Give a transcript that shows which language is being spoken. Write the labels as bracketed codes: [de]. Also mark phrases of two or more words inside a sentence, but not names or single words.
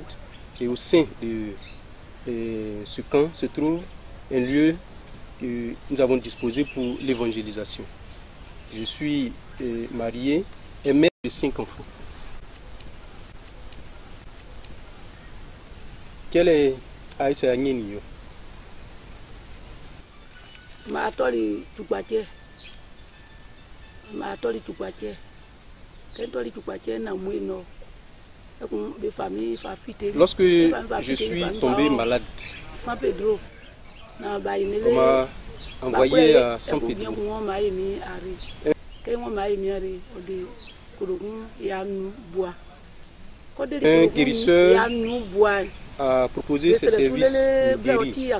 [fr] Et au sein de ce camp se trouve un lieu que nous avons disposé pour l'évangélisation. Je suis marié et mère de 5 enfants. Quel est Aïssa Agnenio? [any] Ma toli tukwache. Ma toli tukwache. [fr] Lorsque je suis tombé malade, on m'a envoyé à San Pedro. Un guérisseur a proposé ses services pour guérir.